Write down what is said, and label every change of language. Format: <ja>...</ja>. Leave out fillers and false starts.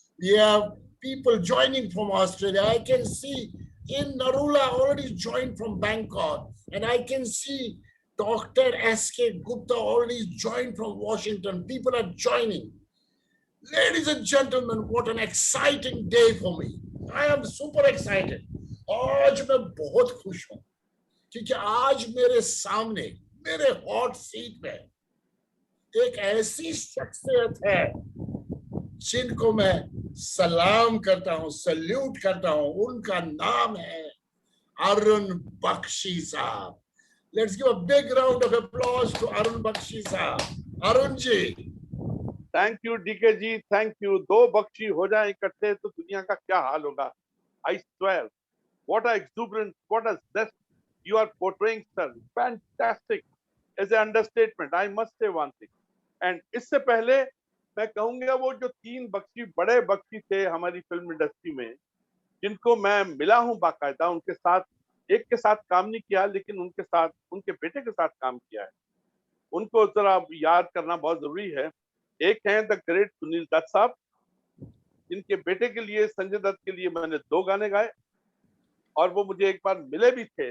<en>We have people joining from Australia. I can see in Narula already joined from Bangkok, and I can see Dr. S.K. Gupta already joined from Washington. People are joining. Ladies and gentlemen, what an exciting day for me. I am super excited.</en> <hi>आज मैं बहुत खुश हूं क्योंकि आज मेरे सामने मेरे हॉट सीट पे एक ऐसी शख्सियत है जिनको मैं सलाम करता हूं, सल्यूट करता हूं. उनका नाम है अरुण बख्शी साहब.</hi> <en>Let's give a big round of applause to Arun Bakshi sahab.</en> <hi>Arun ji.</hi> <en>Thank you DK ji, thank you.</en> <hi>दो बख्शी हो जाए इकट्ठे तो दुनिया का क्या हाल होगा.</hi> <en>I swear, what a exuberance, what a zest you are portraying, sir. Fantastic. As an understatement, I must say one thing.</en> <hi>And इससे पहले मैं कहूंगा वो जो तीन बख्शी, बड़े बख्शी थे हमारी फिल्म इंडस्ट्री में, जिनको मैं मिला हूं बाकायदा, उनके साथ एक के साथ काम नहीं किया लेकिन उनके साथ उनके बेटे के साथ काम किया है. उनको जरा याद करना बहुत जरूरी है. एक है द ग्रेट सुनील दत्त साहब, जिनके बेटे के लिए, संजय दत्त के लिए मैंने 2 गाने गाए और वो मुझे एक बार मिले भी थे.</hi>